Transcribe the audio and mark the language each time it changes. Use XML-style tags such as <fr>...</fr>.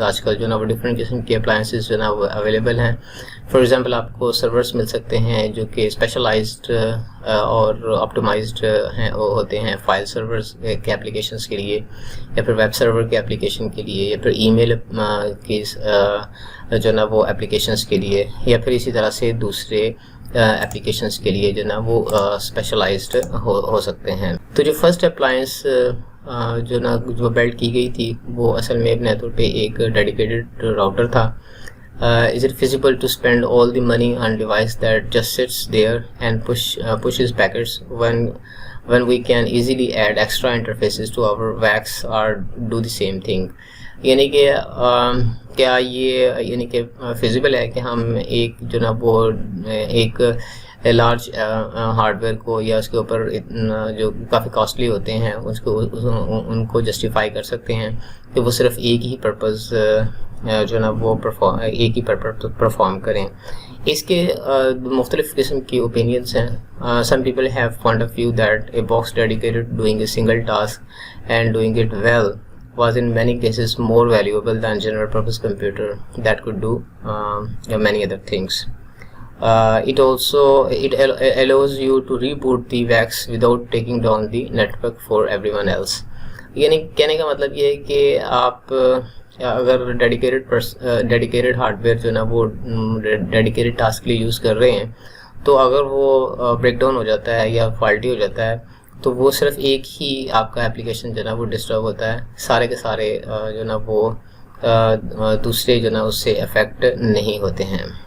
<ur>آج کل جو نا وہ ڈفرینٹ قسم کے اپلائنسز جو نا وہ اویلیبل ہیں. فار ایگزامپل آپ کو سرورس مل سکتے ہیں جو کہ اسپیشلائزڈ اور آپٹیمائزڈ ہوتے ہیں فائل سرورز کے اپلیکیشنس کے لیے, یا پھر ویب سرور کے اپلیکیشن کے لیے, یا پھر ای میل کی جو نا وہ اپلیکیشنس کے لیے, یا پھر اسی طرح سے دوسرے اپلیکیشنس کے لیے جو نا وہ اسپیشلائزڈ ہو سکتے ہیں. تو جو فرسٹ اپلائنس جو بلڈ کی گئی تھی وہ اصل میں بنیادی طور پہ ایک ڈیڈیکیٹڈ راؤٹر تھا</ur> <en>is it feasible to spend all the money on device that just sits there and pushes packets when we can easily add extra interfaces to our wax or do the same thing.</en> <ur>یعنی کہ کیا یہ یعنی کہ feasible ہے کہ ہم ایک جو نا وہ ایک لارج ہارڈ ویئر کو یا اس کے اوپر جو کافی کاسٹلی ہوتے ہیں ان کو جسٹیفائی کر سکتے ہیں کہ وہ صرف ایک ہی پرپز جو نا وہ ایک ہی پرفارم کریں. اس کے مختلف قسم کی اوپینینس ہیں.</ur> <en>Some people have point of view that a box dedicated doing a single task and doing it well was in many cases more valuable than general purpose computer that could do many other things. It allows you to reboot the wax without taking down the network for everyone else.</en> <ur>یعنی کہنے کا مطلب یہ ہے کہ آپ اگر dedicated hard where جو نا وہ ڈیڈیکیٹڈ ٹاسک کے لیے یوز کر رہے ہیں تو اگر وہ بریک ڈاؤن ہو جاتا ہے یا فالٹی ہو جاتا ہے تو وہ صرف ایک ہی آپ کا اپلیکیشن جو نا وہ ڈسٹرب ہوتا ہے, سارے کے سارے جو نا وہ دوسرے جو نا اس سے افیکٹ نہیں ہوتے ہیں.</ur>